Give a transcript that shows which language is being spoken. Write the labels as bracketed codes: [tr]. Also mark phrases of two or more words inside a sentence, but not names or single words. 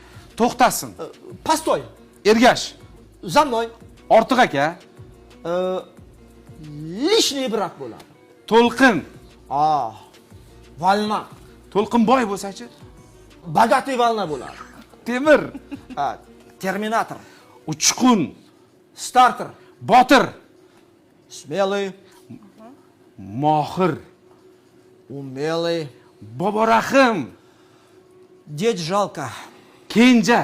[uz] To'xtasin. [ru] Постой. [uz] Ergash. [ru] За мной. [uz] Ortiq aka. [ru] Лишний брак bo'ladi. [uz] To'lqin. [ru] Valna. [uz] To'lqinboy bo'lsa-chi? [ru] Богатый волна bo'ladi. [uz] Temir. [ru] Терминатор. [uz] Uchqun. [ru] Стартер. [uz] Botir. [ru] Смелый. [uz] Mohir. [ru] Умелый. [uz] Boborahim. [ru] Деть жалко. [uz] Kenja.